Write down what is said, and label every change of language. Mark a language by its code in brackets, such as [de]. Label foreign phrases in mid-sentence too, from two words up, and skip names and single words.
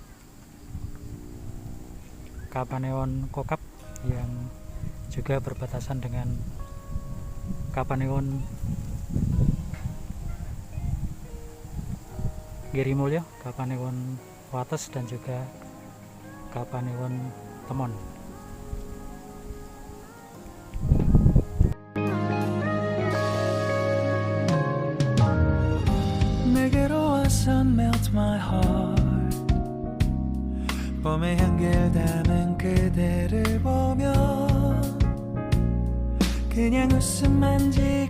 [id] Kapanewon Kokap, yang juga berbatasan dengan Kapanewon Girimulyo, Kapanewon Wates, dan juga Kapanewon Temon. [ko] 내게로 와서 [en] melt my heart. [ko] 봄의 향기를 담은 그대를 보며 그냥 웃음만 지